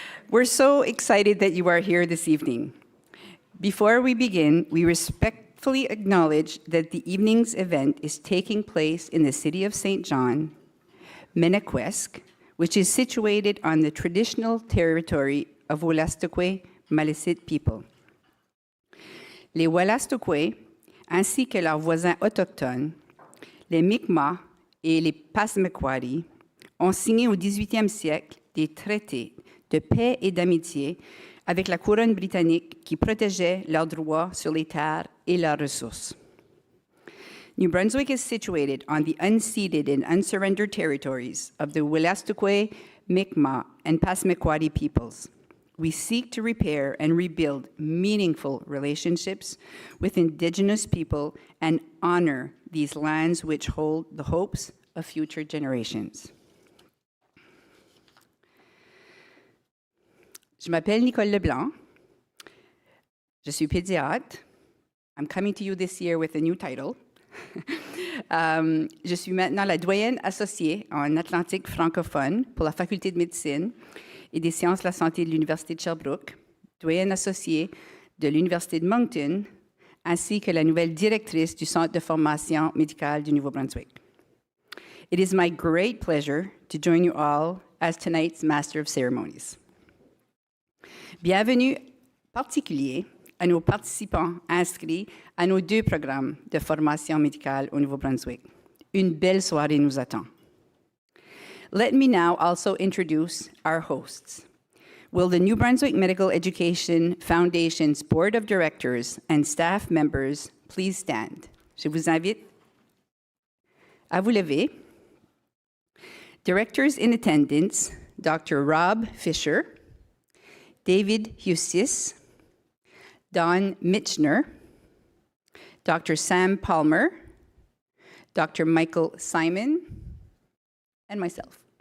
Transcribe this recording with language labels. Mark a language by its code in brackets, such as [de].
[en] We're so excited that you are here this evening. Before we begin, we respectfully acknowledge that the evening's event is taking place in the city of St. John, Menequesque, which is situated on the traditional territory of Wolastoqey Maliseet people. [fr] Les Wolastoqey, ainsi que leurs voisins autochtones, les Mi'kmaq et les Passamaquoddy, ont signé au 18e siècle des traités de paix et d'amitié avec la couronne britannique qui protégeait leurs droits sur les terres et leurs ressources. [en] New Brunswick is situated on the unceded and unsurrendered territories of the Wolastoqey, Mi'kmaq, and Passamaquoddy peoples. We seek to repair and rebuild meaningful relationships with Indigenous people and honor these lands which hold the hopes of future generations. [fr] Je m'appelle Nicole Leblanc. Je suis pédiatre. [en] I'm coming to you this year with a new title. [fr] Je suis maintenant la doyenne associée en Atlantique francophone pour la Faculté de médecine et des sciences de la santé de l'Université de Sherbrooke, doyenne associée de l'Université de Moncton, ainsi que la nouvelle directrice du Centre de formation médicale du Nouveau-Brunswick. [en] It is my great pleasure to join you all as tonight's Master of Ceremonies. [fr] Bienvenue particulier à nos participants inscrits à nos 2 programmes de formation médicale au Nouveau-Brunswick. Une belle soirée nous attend. [en] Let me now also introduce our hosts. Will the New Brunswick Medical Education Foundation's Board of Directors and staff members please stand? [fr] Je vous invite à vous lever. [en] Directors in attendance, Dr. Rob Fisher, David Husis, Don Mitchner, Dr. Sam Palmer, Dr. Michael Simon, and myself.